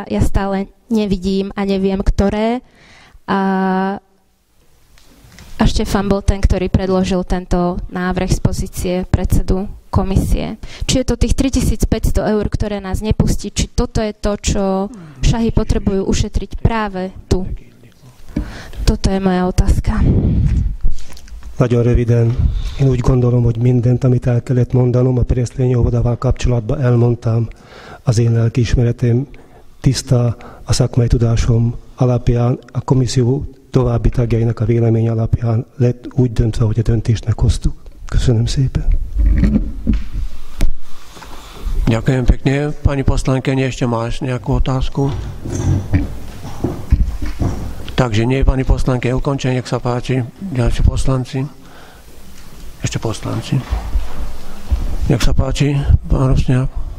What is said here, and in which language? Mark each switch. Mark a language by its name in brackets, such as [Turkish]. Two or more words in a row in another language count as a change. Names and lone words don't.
[Slovak] Ja stále nevidím a neviem, ktoré. A Štefan bol ten, ktorý predložil tento návrh z pozície predsedu komisie. Či je to tých 3500 €, ktoré nás nepustí, či toto je to, čo šahy potrebujú ušetriť práve tu. Toto je moja otázka. [Hungarian] Nagyon röviden, én úgy gondolom, hogy mindent, amit el kellett mondanom, a Preszlényi óvodával kapcsolatban elmondtam. Az én lelkiismeretem tiszta, a szakmai tudásom alapján, a komisszió további tagjainak a vélemény alapján lett úgy döntve, hogy a döntést meghoztuk. Köszönöm szépen. [Slovak] Ďakujem pekne. Pani poslankyne, ešte máš nejakú otázku? Takže nie, pani poslanke, ukončenie, nech sa páči. Ďalší poslanci. Ešte poslanci. Nech sa páči, pán Rusňák.